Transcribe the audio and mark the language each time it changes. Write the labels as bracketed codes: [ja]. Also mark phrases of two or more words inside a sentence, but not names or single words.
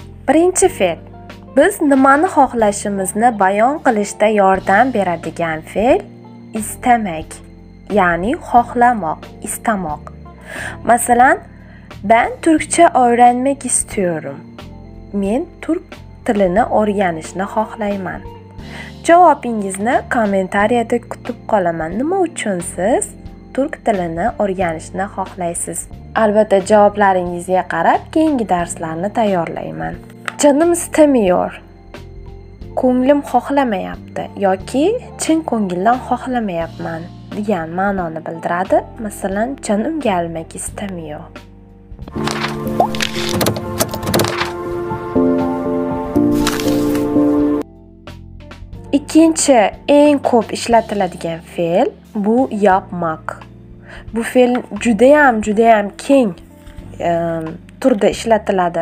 [uz] Birinchi fe'l. Biz nimani xohlashimizni bayon qilishda yordam beradigan fe'l istamak, ya'ni xohlamoq, istamoq. Masalan, [tr] ben Türkçe öğrenmek istiyorum. [uz] Men turk tilini o'rganishni xohlayman. Javobingizni kommentariyada kutib qolaman. Nima uchun siz turk tilini o'rganishni xohlaysiz? Albatta javoblaringizga qarab keyingi darslarni tayyorlayman. [tr] Canım istemiyor. [uz] Ko'nglim xohlamayapti yoki chin ko'ngildan xohlamayapman degan ma'noni bildiradi. Masalan, [tr] canım gelmek istemiyor. [uz] İkinchi eng ko'p ishlatiladigan fe'l bu yapmak. Bu fe'l judayam keng turda ishlatiladi.